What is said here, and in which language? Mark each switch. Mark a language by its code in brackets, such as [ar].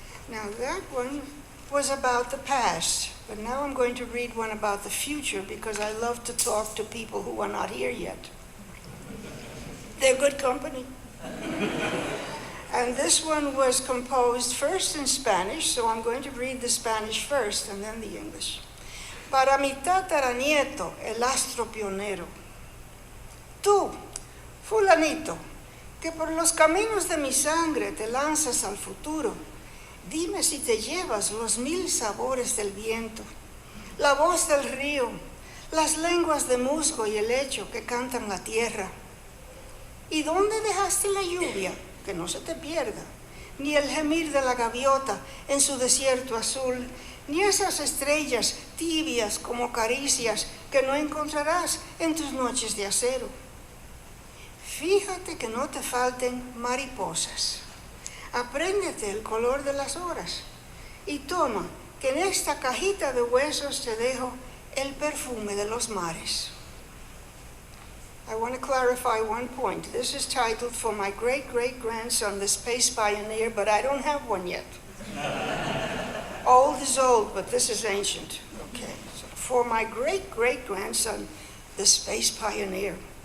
[en] Now that one was about the past, but now I'm going to read one about the future because I love to talk to people who are not here yet. They're good company. And this one was composed first in Spanish, so I'm going to read the Spanish first and then the English. [es] Para mi tataranieto, el astro pionero. Tú, fulanito, que por los caminos de mi sangre te lanzas al futuro, dime si te llevas los 1000 sabores del viento, la voz del río, las lenguas de musgo y helecho que cantan la tierra. ¿Y dónde dejaste la lluvia? Que no se te pierda, ni el gemir de la gaviota en su desierto azul, ni esas estrellas tibias como caricias que no encontrarás en tus noches de acero. Fíjate que no te falten mariposas. Apréndete el color de las horas y toma que en esta cajita de huesos te dejo el perfume de los mares. [en] I want to clarify one point. This is titled For My Great-Great-Grandson, the Space Pioneer, but I don't have one yet. Old is old, but this is ancient. Okay, so for my great-great-grandson, the Space Pioneer.